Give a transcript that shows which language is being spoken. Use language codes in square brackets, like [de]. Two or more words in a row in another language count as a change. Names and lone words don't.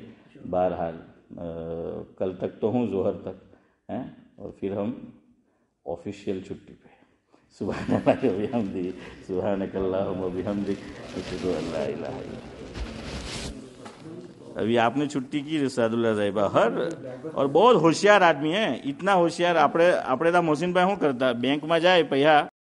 [ur] بہرحال کل تک تو ہوں، ظہر تک، اور پھر ہم آفیشیل چھٹی پہ۔ [ar] سبحان اللہ و بحمدہ، سبحانک اللہم و بحمدک، اشہد ان لا الہ الا انت۔ [ur] ابھی آپ نے چھٹی کی رساد اللہ صاحبہ، اور بہت ہوشیار آدمی ہے، اتنا ہوشیار، [gu] આપણે محسن ભાઈ શું કરતા બેંકમાં જાય પૈસા